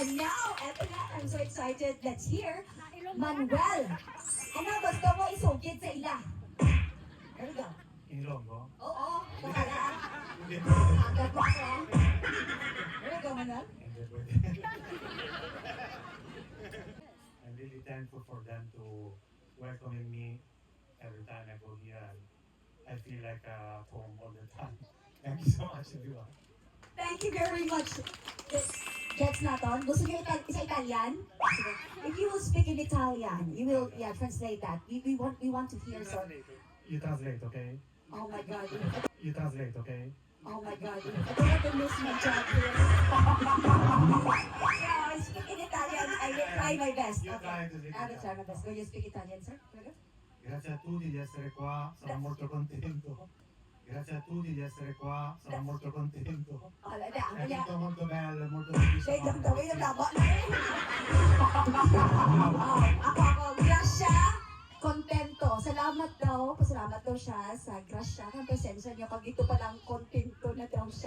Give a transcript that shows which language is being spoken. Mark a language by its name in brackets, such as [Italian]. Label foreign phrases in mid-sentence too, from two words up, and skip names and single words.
[Filipino] now, eto na, [English] I'm so excited. Let's hear Manuel. [Hiligaynon] Ano, gusto mo isugid sa ila? [English] There we go. [Hiligaynon] Ilonggo. Oo, kaya. Hindi Agad mo ako. [English] There we go, Manuel. [Hiligaynon] pwede. [English] I'm really thankful for them to welcoming me every time I go here. I feel like home all the time. Thank you so much, everyone. Thank you very much. Gets naton? [Hiligaynon] Gusto niyo sa Italian? [English] If you will speak in Italian, you will translate that. We want to hear so. You translate, okay? Oh my God. You translate, okay? Oh my God. I don't have to lose my job here. Yeah, I speak in Italian. I will try my best. You try to speak I will try my best. Will you speak Italian, sir? [Italian] Grazie a tutti di essere qua, sono molto contento. Grazie a tutti di essere qua, sono molto contento. È tutto molto bello, molto felice. [Hiligaynon] Wait lang, Ako, Gracia, kontento. Salamat daw, pasalamat daw siya sa Gracia. Ang presensya niyo, pag ito palang kontento na daw.